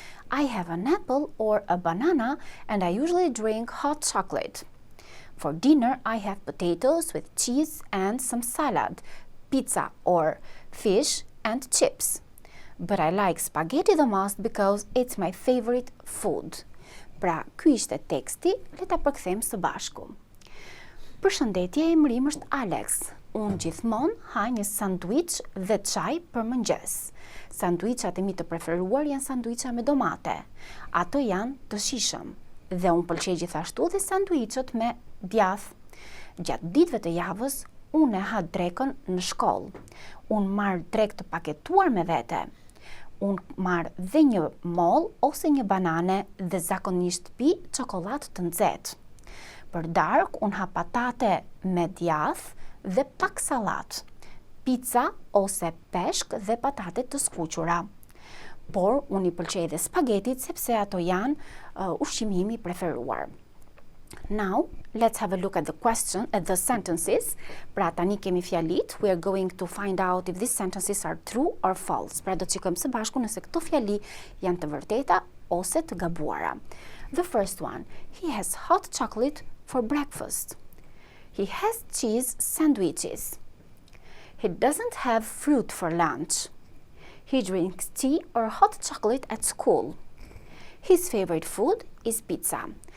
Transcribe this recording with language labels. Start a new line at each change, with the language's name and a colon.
English: I have an apple or a banana and I usually drink hot chocolate. For dinner, I have potatoes with cheese and some salad, pizza or fish and chips. But I like spaghetti the most because it's my favorite food.
Albanian: Pra, ky ishte teksti, le ta përkthejmë së bashku. Përshëndetje, emërim është Alex. Unë gjithmonë ha një sanduiç dhe çaj për mëngjes. Sanduiçat e mi të preferuar janë sanduiça me domate. Ato janë të shijshëm. Dhe unë pëlqej gjithashtu dhe sanduiçet me djath. Gjatë ditëve të javës, unë e ha drekën në shkollë. Unë marr drek të paketuar me vete. Unë marr dhe një mollë ose një banane dhe zakonisht pi çokoladë të nxehtë. Për darkë, unë ha patate me djath dhe pak sallatë, pizza ose peshk dhe patate të skuqura. Por unë i pëlqej dhe spagetit sepse ato janë ushqimi im I preferuar.
English: Now, let's have a look at the sentences.
Albanian: Pra tani kemi fjalit.
English: We are going to find out if these sentences are true or false.
Albanian: Pra do të shikojmë së bashku nëse këto fjali janë të vërteta ose të gabuara.
English: The first one, he has hot chocolate for breakfast. He has cheese sandwiches. He doesn't have fruit for lunch. He drinks tea or hot chocolate at school. His favorite food is pizza.